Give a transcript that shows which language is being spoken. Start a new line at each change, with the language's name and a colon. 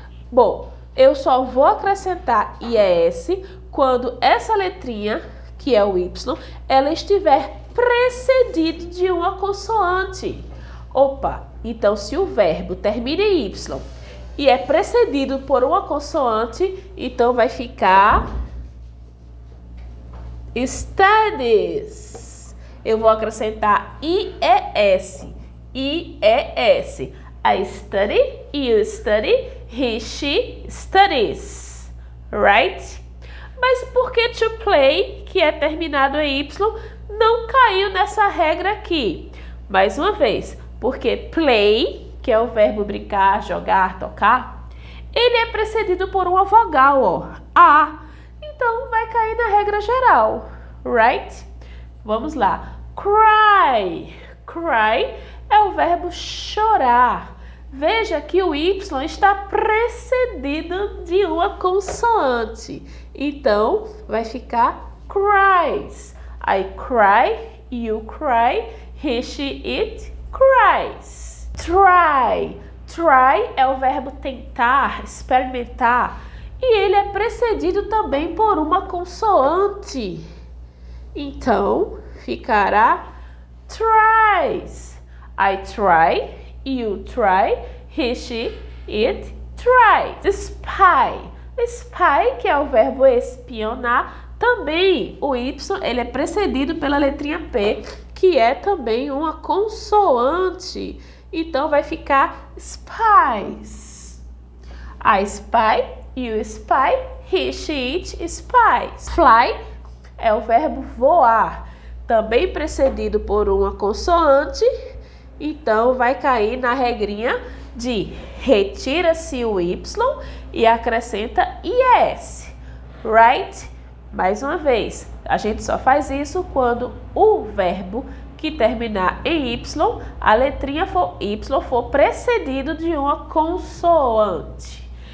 Portuguese: Bom, eu só vou acrescentar IES quando essa letrinha, que é o Y, ela estiver precedido de uma consoante. Opa, então se o verbo termina em Y e é precedido por uma consoante, então vai ficar studies. Eu vou acrescentar IES. IES.
English: I study, you study, he, she studies. Right?
Portuguese: Mas por que to play, que é terminado em Y, não caiu nessa regra aqui? Mais uma vez, porque play, que é o verbo brincar, jogar, tocar, ele é precedido por uma vogal, ó, A. Então, vai cair na regra geral, right? Vamos lá. Cry. Cry é o verbo chorar. Veja que o Y está precedido de uma consoante. Então, vai ficar cries.
English: I cry, you cry, he, she, it cries. Try.
Portuguese: Try é o verbo tentar, experimentar. E ele é precedido também por uma consoante. Então, ficará tries.
English: I try, you try, he, she, it tries. Spy.
Portuguese: Spy, que é o verbo espionar, também o Y ele é precedido pela letrinha P, que é também uma consoante. Então, vai ficar spies.
English: I spy, you spy, he, she, it spies.
Portuguese: Fly é o verbo voar, também precedido por uma consoante. Então, vai cair na regrinha de retira-se o Y e acrescenta IES. Right? Mais uma vez, a gente só faz isso quando o verbo que terminar em Y, a letrinha Y for precedido de uma consoante.